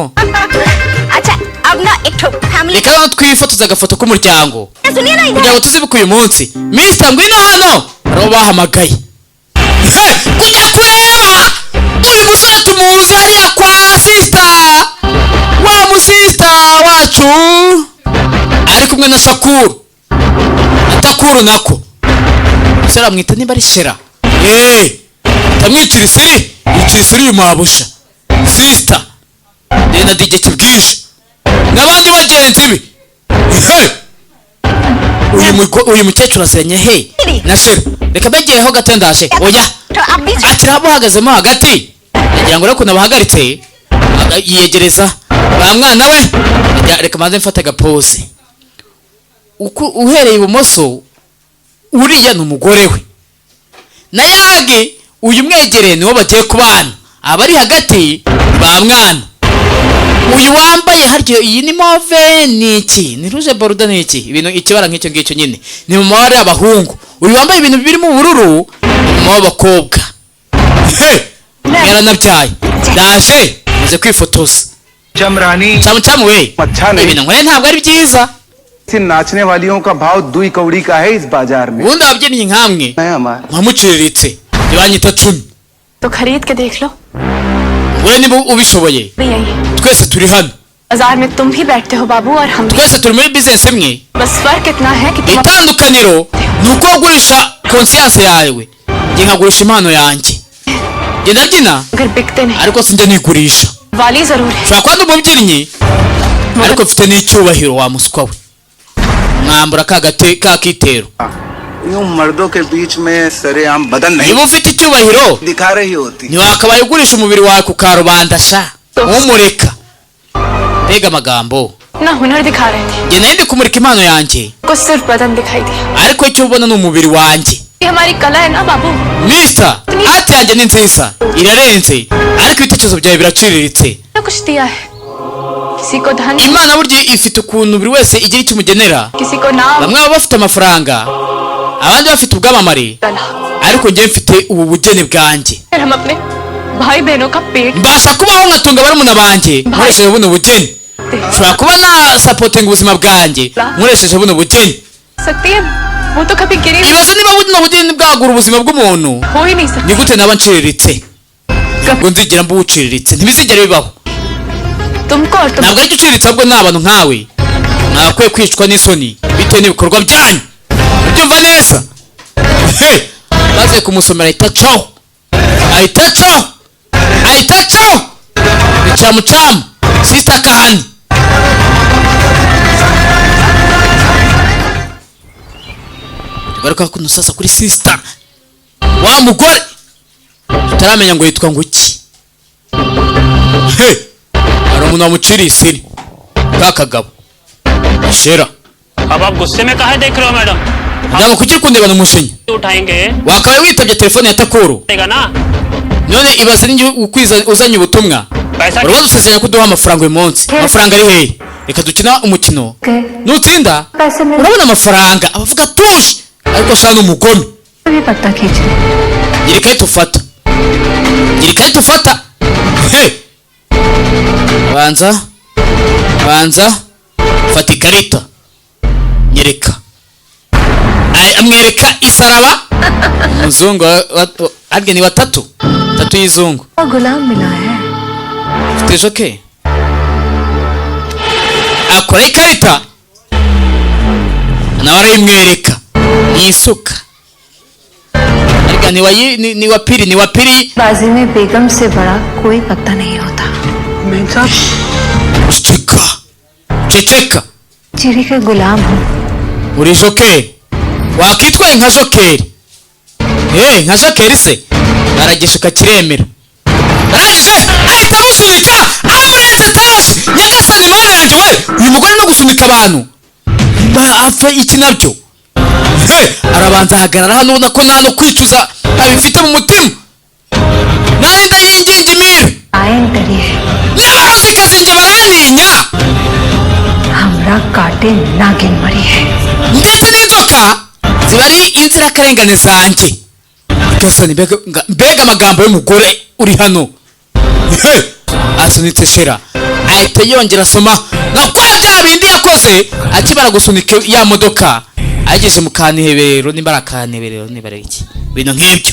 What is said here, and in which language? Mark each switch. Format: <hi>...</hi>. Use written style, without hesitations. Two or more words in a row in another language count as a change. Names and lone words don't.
<hi>अच्छा अब ना एक ठो फैमिली</hi> <rw>reka noneho twifotoza agafoto k'umuryango</rw> <hi>सुनिए ना</hi> <rw>kugira</rw> <hi>इधर</hi> <rw>ngo tuzibuke uyu munsi minisita ngwino hano hari uwo bahamagaye kujya kureba uyu musore tumuzi hariya kwa sisita wa musisita wacu ari kumwe na shakuru na takuru nako umusore amwita niba ari shera tamwitira isiri yitira isiri uyu mabusha sisita na dj kibwije n'abandi bagenzi be uyu mukecuru aziranye he na shera reka begereho gato ndaje oya</rw> <hi>तो अब भी</hi> <rw>akira abuhagazemo hagati agira ngo rero ukuntu abahagaritse yiyegereza ba mwana we reka maze mfate agapose uhereye ibumoso uriya ni umugore we na yage uyu mwegereye niwo bagiye kubana abari hagati ba mwana uyu wambaye harya iyi ni move ni iki ni</rw> <fr>rouge bordeaux</fr> <rw>ni iki ibintu ikibara nk'icyo ngicyo nyine ni mu mabara y'abahungu uyu wambaye ibintu birimo ubururu ni mu w'abakobwa yaranabyaye ndaje maze kwifotoza</rw> <hi>चमरानी</hi> <rw>camucamu we</rw> <hi>अच्छा नहीं</hi> <rw>ibintu nkore ntabwo ari byiza</rw> <hi>से नाचने वालियों का भाव दुई कौड़ी का है इस बाजार में</hi> <rw>ubundi ababyinnyi nkamwe</rw> <hi>है हमारा</hi> <rw>nkamuciriritse ntibanyita 10</rw> <hi>तो खरीद के देख लो</hi> <rw>we niba ubishoboye</rw> <hi>भी यही</hi> <rw>twese turi hano</rw> <hi>बाजार में तुम भी बैठते हो बाबू और हम भी</hi> <rw>twese turi muri business imwe</rw> <hi>बस फर्क इतना है कि तुम</hi> <rw>itandukaniro ni uko wagurisha conscience yawe njye nkagurisha impano yanjye njye ndabyina</rw> <hi>अगर बिकते नहीं</hi> <rw>ariko sinjye nigurisha</rw> <hi>वाली जरूर है</hi> <rw>ushobora kuba ndi umubyinnyi ariko mfite n'icyubahiro wa muswa we mwambura ka kitero</rw> <hi>यूं मर्दों के बीच में सरेआम बदन नहीं</hi> <rw>niba ufite icyubahiro</rw> <hi>दिखा रही होती</hi> <rw>ntiwakabaye ugurisha umubiri wawe ku karubanda sha umureka mbega amagambo</rw> <hi>ना हुनर दिखा रहे थे</hi> <rw>njye nari ndi kumurika impano yanjye</rw> <hi>को सिर्फ बदन दिखाई दिया</hi> <rw>ariko icyo ubona ni umubiri wanjye</rw> <hi>ये हमारी कला है ना बाबू</hi> <rw>mister ati yanjye ni nziza irarenze ariko ibitekerezo byawe biraciriritse</rw> <hi>ना कुछ दिया है किसी को धन</hi> <rw>imana burya ifite ukuntu buri wese igira icyo imugenera</rw> <hi>किसी को नाम</hi> <rw>bamwe baba bafite amafaranga abandi bafite ubwamamare</rw> <hi>कला</hi> <rw>ariko njye mfite ubu bugeni bwanjye</rw> <hi>फिर हम अपने भाई बहनों का पेट</hi> <rw>mbasha kubaho nkatunga barumuna banjye nkoresheje buno bugeni nshobora kuba nasapotinga ubuzima bwanjye nkoresheje buno bugeni</rw> <hi>सकती है वो तो कभी गिरी</hi> <rw>ibaze niba buno bugeni bwagura ubuzima bw'umuntu</rw> <hi>हो ही नहीं सकती</hi> <rw>ni gute naba nciriritse ngo nzigera mbuwuciriritse ntibizigere bibaho</rw> <hi>तुमको और तुम</hi> <rw>ntabwo aricyo uciriritse ahubwo ni abantu nkawe mwakwiye kwicwa n'isoni bitewe n'ibikorwa byanyu ubyumva neza maze kumusomera ahita acaho ni camucamu sisita kahani tugaruka kuno sasa kuri sisita wa mugore tutaramenya ngo yitwa ngo iki hari umuntu wamuciriye isiri ka kagabo shera</rw> <hi>अब आप गुस्से में काहे देख रहे हो मैडम</hi> <rw>ntabwo kuki kundebana umujinya</rw> <hi>उठाएंगे</hi> <rw>wakabaye witabye telefone ya takuru</rw> <hi>देगा ना</hi> <rw>none ibaze n'igihe uzanye ubutumwa</rw> <hi>पैसा</hi> <rw>urabona dusezeranya ko duha amafaranga uyu munsi amafaranga ari hehe reka dukina umukino nutsinda urabona amafaranga abavuga tuje ariko shana ni umugome</rw> <hi>भी पत्ता खींच रहे</hi> <rw>gira ikarita ufata banza fata ikarita nyereka. Amwereka isaraba. Umuzungu arge ni batatu y'izungu.</rw> <hi>गुलाम मिला है</hi> <rw>Ufite joke? Akora ikarita nawe arayimwereka ni isuka. Arga ni wapiri.</rw> <hi>बाजी में बेगम से बड़ा कोई पत्ता नहीं होता.</hi> <rw>Ceceka</rw> <hi>चिड़ी के गुलाम हूँ.</hi> <rw>uri jokeri wakitwaye nka jokeri. Nka jokeri se baragishika kiremera. Arangije ahita amusunika amurenze tashi. Nyagasani mana yanjye we, uyu mugore no gusunika abantu apfa iki nabyo. Arabanza ahagarara hano ubona ko nta no kwicuza abifite mu mutima. Nari ndayingingimira</rw> <hi>आयन करिए</hi> <rw>n'abarozikazi njye barantinya</rw> <hi>हमरा काटे नागिन मरी है.</hi> <rw>ndetse n'inzoka ziba ari inzirakarengane zanjye. Gasani mbega amagambo y'umugore uri hano. Asunitse shera ahita yongera asoma na kwa bya bindi yakoze akibara gusunika ya modoka ageze mu kanihebero nimbara kanihebero nibare iki bintu nk'ibyo.</rw>